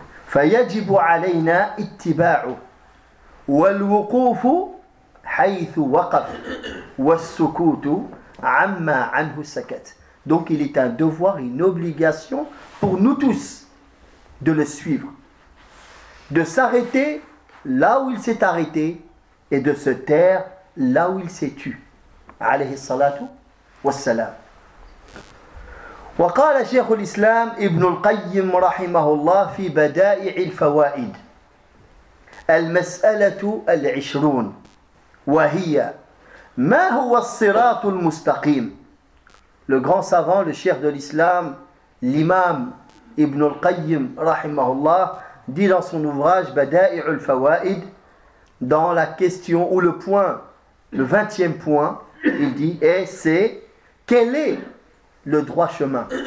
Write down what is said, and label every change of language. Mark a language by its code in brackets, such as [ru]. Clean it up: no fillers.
[ar] فَيَجِبُ عَلَيْنَا اتِّبَاعُ وَالْوُقُوفُ حَيْثُ وَقَفْ وَالسُّكُوتُ عَمَّا عَنْهُ سَكَتْ. [fr] Donc il est un devoir, une obligation pour nous tous de le suivre. De s'arrêter là où il s'est arrêté et de se taire là où il s'est tu. [ar] Alayhi salatu wassalam. وقال شيخ الإسلام ابن القيم رحمه الله في بدائع الفوائد المسألة العشرون وهي ما هو الصراط المستقيم. [fr] Le grand savant, le cheikh de l'islam, l'imam Ibn al-Qayyim, rahimahullah, dit dans son ouvrage Bada'i'u al-Fawa'id, dans la question ou le point, le 20e point, il dit, et c'est quel est le droit chemin?